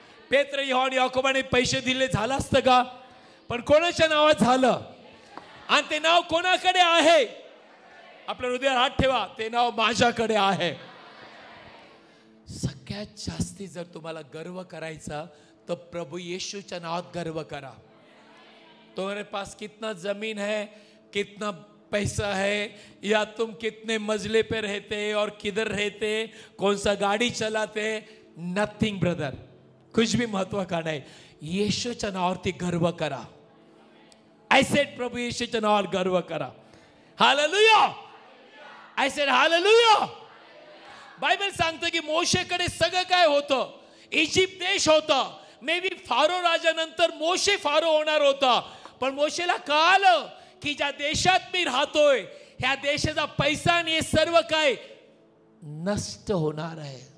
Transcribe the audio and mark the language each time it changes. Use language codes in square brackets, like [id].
[mr] पेत्र, योहान, याकोबाने पैसे दिले झालं असतं का? पण कोणाच्या नावात झालं? आणि ते नाव कोणाकडे आहे? आपल्या हृदयावर हात ठेवा, ते नाव माझ्याकडे आहे. सगळ्यात जास्ती जर तुम्हाला गर्व करायचा तो प्रभु यीशुच्या नावात गर्व करा. [hi] तुम्हारे पास कितना जमीन है, कितना पैसा है, या तुम कितने मजले पे रहते और किधर रहते, कौन सा गाड़ी चलाते, [en] nothing brother, [hi] कुछ भी महत्व का नाही. [mr] येशूच्या नावावरती गर्व करा. [en] I said [mr] प्रभु येशूच्या नावावर गर्व करा. Hallelujah. [en] I said [mr] hallelujah. Bible सांगतं की मोशेकडे सगळं काय होतं. इजिप्त देश होता. [en] maybe [mr] pharaoh राजानंतर Moshe pharaoh होणार होता, पण मोशेला कळालं की ज्या देशात मी राहतोय, ह्या देशाचा पैसा आणि हे सर्व काय नष्ट होणार आहे.